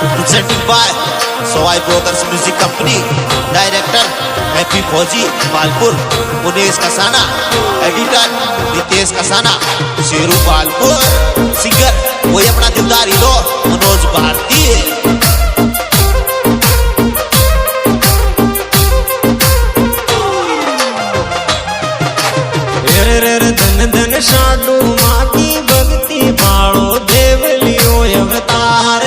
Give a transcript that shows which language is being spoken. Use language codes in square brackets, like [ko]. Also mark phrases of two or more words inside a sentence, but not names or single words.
[en] presenting by Sawai Brothers Music Company, Director Happy Fauji Balpur, Munesh Kasana, Editor Nitesh Kasana, Sheru Balpur, Singer कोई अपना दिलदार हीरो मनोज भारती। [raj] धन धन साडू माँ की भक्ति बाड़ो देवलियो अवतार।